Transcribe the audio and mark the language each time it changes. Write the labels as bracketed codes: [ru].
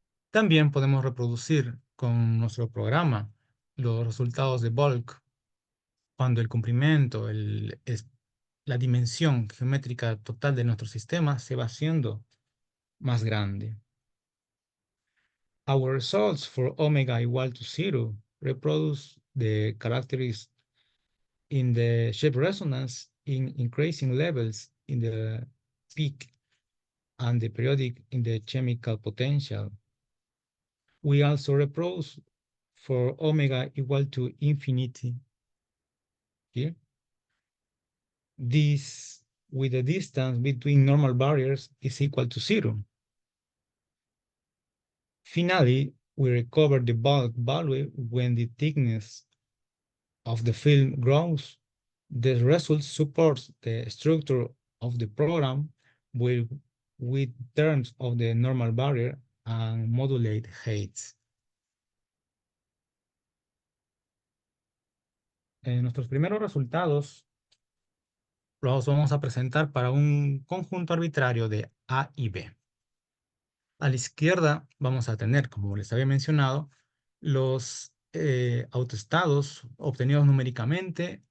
[es] También podemos reproducir con nuestro programa los resultados de bulk cuando el comprimento, la dimensión geométrica total de nuestro sistema se va haciendo más grande. [en] Our results for omega equal to 0 reproduce the characteristics in the shape resonance in increasing levels in the peak and the periodic in the chemical potential. We also reproduce for omega equal to infinity here. This with the distance between normal barriers is equal to 0. Finally, we recover the bulk value when the thickness of the film grows. The result supports the structure of the program with terms of the normal barrier and modulate heights. [es] Nuestros primeros resultados los vamos a presentar para un conjunto arbitrario de A y B. A la izquierda vamos a tener, como les había mencionado, los autoestados obtenidos numéricamente.